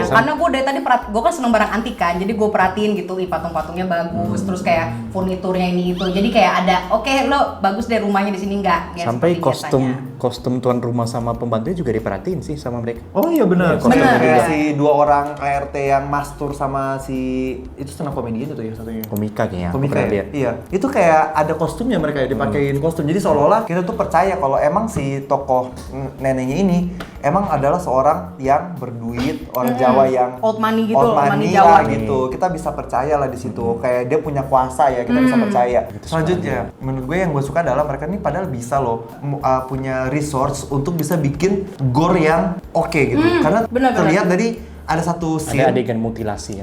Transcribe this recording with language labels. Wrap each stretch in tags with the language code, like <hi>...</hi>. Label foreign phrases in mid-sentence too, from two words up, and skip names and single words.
<id>Karena gue dari tadi gue kan seneng barang antik kan, jadi gue perhatiin gitu, patung-patungnya bagus, terus kayak furniturnya ini itu. Jadi kayak ada, oke lo bagus deh rumahnya di sini nggak? Ya, Sampai seperti biasanya. kostum tuan rumah sama pembantunya juga diperhatiin sih sama mereka. Oh iya benar. Iya, benar. Kayak Iya. si dua orang ART yang mastur sama si itu</id> <en>stand up comedian</en> <id>itu ya satunya. Komika kayaknya. aku Komika pernah ya? lihat. Iya. Itu kayak ada kostumnya mereka ya, dipakein kostum. Jadi seolah-olah kita tuh percaya kalau emang si tokoh neneknya ini emang adalah seorang yang berduit, orang Jawa yang</id> <en>Old money</en> <id>gitu, old</id> <en>old money</en> <id>money Jawa. lah gitu. Kita bisa percaya lah di situ. Kayak dia punya kuasa ya, kita bisa percaya. Selanjutnya, menurut gue yang gue suka adalah mereka ini padahal bisa loh punya resource untuk bisa bikin gore yang oke gitu. Karena benar-benar. terlihat dari ada satu scene Ada adegan mutilasi kan.</id>